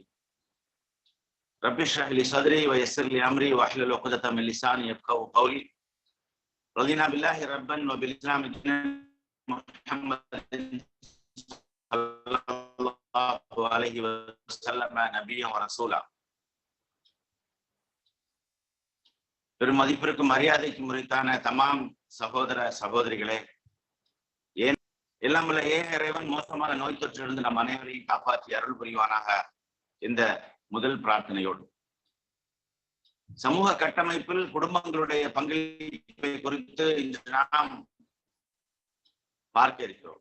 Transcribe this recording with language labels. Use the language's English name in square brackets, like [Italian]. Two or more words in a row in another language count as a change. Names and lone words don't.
[Arabic] رب اشرح لي صدري ويسر لي أمري واحلل عقدة من لساني يفقهوا قولي. رضينا بالله ربا وبالإسلام دينا محمد صلى الله عليه وسلم نبيا ورسولا. [Tamil] பெரும் மதிப்பிற்கும் மரியாதைக்கும் உரித்தான தமாம் சகோதர சகோதரிகளே, ஏன் எல்லாம் உள்ள இறைவன் மோசமான நோய் தொற்றிலிருந்து நம் அனைவரையும் காப்பாற்றி அருள் புரிவானாக. இந்த முதல் பிரார்த்தனையோடு சமூக கட்டமைப்பில் குடும்பங்களுடைய பங்களிப்பை குறித்து இன்று நாம் பார்க்க இருக்கிறோம்.